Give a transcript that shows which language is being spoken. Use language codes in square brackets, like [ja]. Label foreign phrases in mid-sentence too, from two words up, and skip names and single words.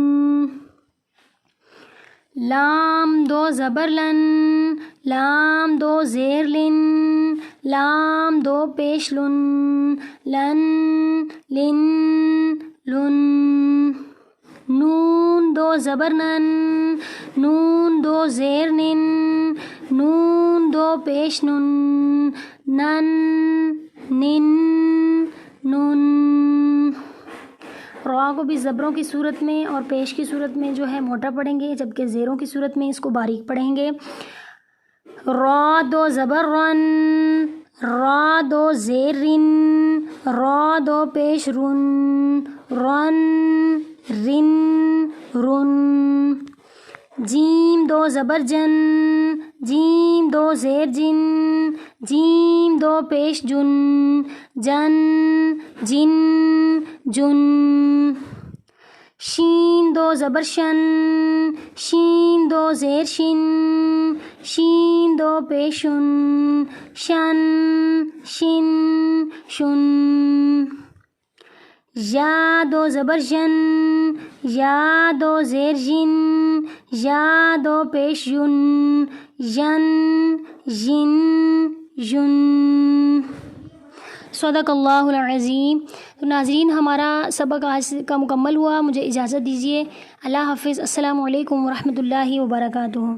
[ur] لام دو زبر لن، لام دو زیر لن، لام دو پیش لن، لن لن لن. نون دو زبر نن، نون دو زیر نن، نون دو پیش نن، نن نن نن. را کو بھی زبروں کی صورت میں اور پیش کی صورت میں جو ہے موٹا پڑھیں گے، جبکہ زیروں کی صورت میں اس کو باریک پڑھیں گے. را دو زبر رن، را دو زیر رن، را دو پیش رن، رن رن رن. جیم دو زبر جن، جیم دو زیر جن، جیم دو پیش جن، جن جن جن. شین دو زبر شن، شین دو زیر شن، شین دو پیش شن، شن شن شن. یا دو زبر ژن، یا دو زیر ژن، یا دو پیش ژن، ژن ژن ژن. [ar] صدق اللہ العظیم. [ur] تو ناظرین، ہمارا سبق آج کا مکمل ہوا، مجھے اجازت دیجیے. اللہ حافظ. [ar] السلام علیکم ورحمۃ اللہ وبرکاتہ.